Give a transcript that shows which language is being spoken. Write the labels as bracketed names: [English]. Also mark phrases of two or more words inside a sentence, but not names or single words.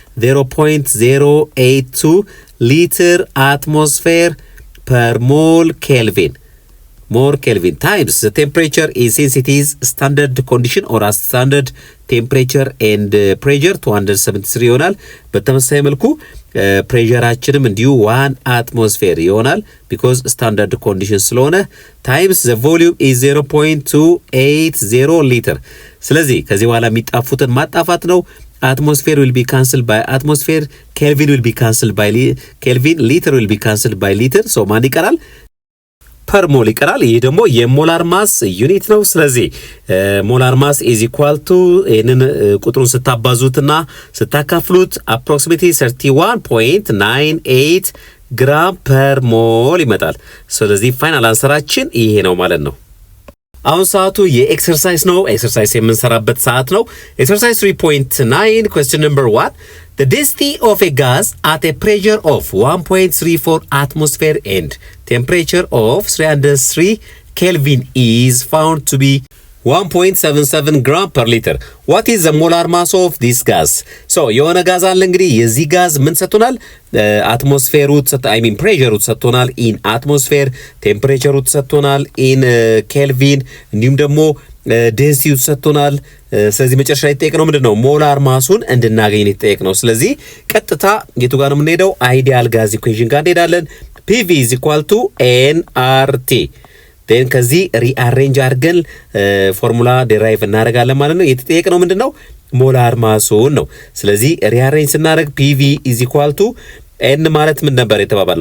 [English] 0.082 liter atmosphere per mole Kelvin times the temperature is since it is standard condition or as standard temperature and pressure 273 [Amharic] ይሆናል በተመሳሳይ መልኩ ፕሬሸራችንም እንዲሁ [English] 1 atmosphere ይሆናል because standard condition ስለሆነ times the volume is 0.280 liter [Amharic] ስለዚህ ከዚህ በኋላ የሚጣፉትን ማጣፋት [English] ነው atmosphere will be cancelled by atmosphere Kelvin will be cancelled by Kelvin liter will be cancelled by liter so [Amharic] ማን ይቀራል [English] per mole [Amharic] ይቀራል ይሄ ደግሞ የሞላር ማስ ዩኒት ነው ስለዚህ ሞላር ማስ [English] is equal to [Amharic] እነን ቁጥሩን ስታባዙትና ስታካፍሉት [English] approximately 31.98 gram per mole [Amharic] ይመጣል ስለዚህ ፋይናል አንሰራችን ይሄ ነው ማለት ነው አሁን ሰዓቱ የኤክሰርሳይዝ ነው ኤክሰርሳይዝ የምንሰራበት ሰዓት ነው ኤክሰርሳይዝ [English] 3.9 question number 1 the density of a gas at a pressure of 1.34 atmosphere and temperature of 303 Kelvin is found to be 1.77 gram per liter what is the molar mass of this gas so [Amharic] የሆነ ጋዝ አለ እንግዲህ የዚህ ጋዝ ምን ሰጥቶናል አትሞስፌሩ pressure ሰጥቶናል [English] in atmosphere temperature [Amharic] ሰጥቶናል [English] in Kelvin [Amharic] እንዲሁም ደግሞ ዴንሲቲው ተሰጥቶናል። ስለዚህ መጨረሻ ላይ ተጠየቅነው ምንድነው ሞላር ማሱን እንድናገኝ ተጠየቅነው። ስለዚህ ቀጥታ የቱ ጋር ነው የምንሄደው? [English] ideal gas equation [Amharic] ጋር እንሄዳለን። PV = nRT ዴን ከዚህ ሪአሬንጅ አድርገን [English] formula derive [Amharic] እናደርጋለን ማለት ነው። የተጠየቅነው ምንድነው ሞላር ማሱን ነው። ስለዚህ ሪአሬንጅ ስናደርግ PV n ማለት ምን ነበር የተባባልነው?